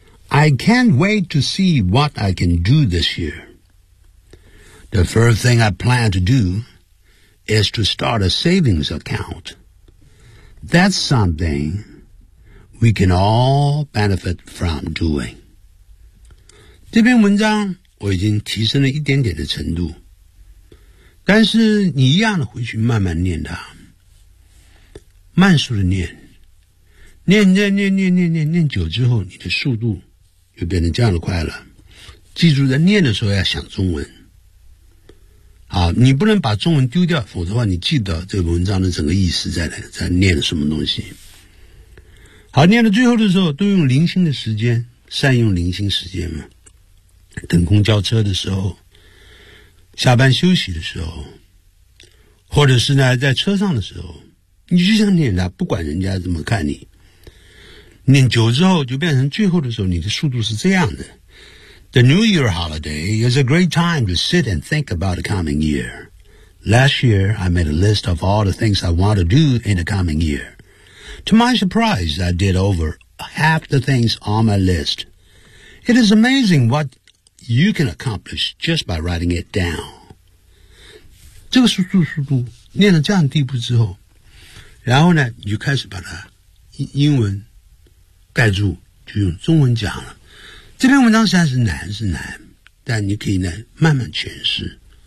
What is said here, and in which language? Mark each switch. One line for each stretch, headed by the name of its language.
English: I can't wait to see what I can do this year. The first thing I plan to do is to start a savings account. That's something we can all benefit from doing.
Chinese: 这篇文章我已经提升了一点点的程度，但是你一样的回去慢慢念它。慢速的念，念念念念念念念久之后，你的速度就变成这样的快了。记住，在念的时候要想中文。好，你不能把中文丢掉，否则的话，你记得这个文章的整个意思在念什么东西。好，念到最后的时候，都用零星的时间，善用零星时间嘛。等公交车的时候，下班休息的时候，或者是呢，在车上的时候。你就想念他，不管人家怎么看你，念久之后就变成最后的时候你的速度是这样的。
English: The New Year holiday is a great time to sit and think about the coming year. Last year I made a list of all the things I want to do in the coming year. To my surprise I did over half the things on my list. It is amazing what you can accomplish just by writing it down.
Chinese: 这个速度念到这样的地步之后，然后呢你就开始把它英文盖住，就用中文讲了。这篇文章实在是难是难，但你可以呢慢慢诠释。